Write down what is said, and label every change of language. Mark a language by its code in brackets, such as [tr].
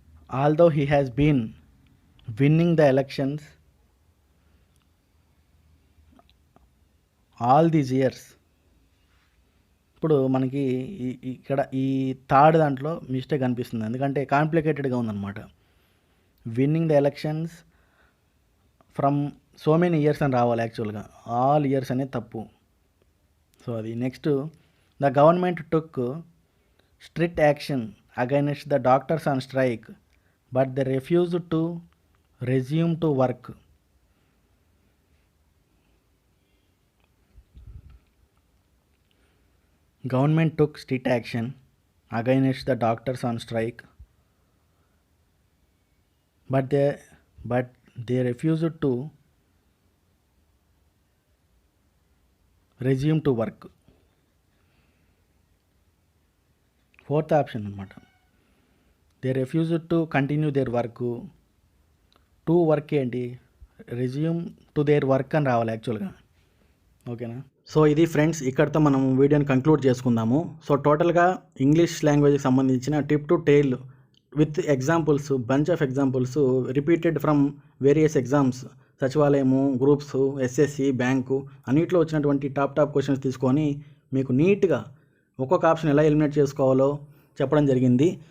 [en] Although he has been winning the elections all these years. [te] ఇప్పుడు మనకి ఇక్కడ ఈ థర్డ్ దాంట్లో మిస్టేక్ అనిపిస్తుంది, ఎందుకంటే కాంప్లికేటెడ్గా ఉందన్నమాట. [en] winning the elections from so many years [te] అని రావాలి, యాక్చువల్గా [en] all years [te] అనేది తప్పు. సో అది. [en] Next, the government took strict action against the doctors on strike but they refused to resume to work. Government took strict action against the doctors on strike, but they refused to resume to work. Fourth option అన్నమాట. They refused to continue their work. To work ఏంటి, resume to their work [te] అని రావాలి యాక్చువల్గా. ఓకేనా? So ఇది friends, ఇక్కడితో మనం వీడియోని కంక్లూడ్ చేసుకుందాము. సో టోటల్గా ఇంగ్లీష్ లాంగ్వేజ్కి సంబంధించిన tip to tail with examples, bunch of examples repeated from various exams, సచివాలయము, groups, SSC, bank అన్నిట్లో వచ్చినటువంటి టాప్ క్వశ్చన్స్ తీసుకొని మీకు నీట్గా ఒక్కొక్క ఆప్షన్ ఎలా ఎలిమినేట్ చేసుకోవాలో చెప్పడం జరిగింది.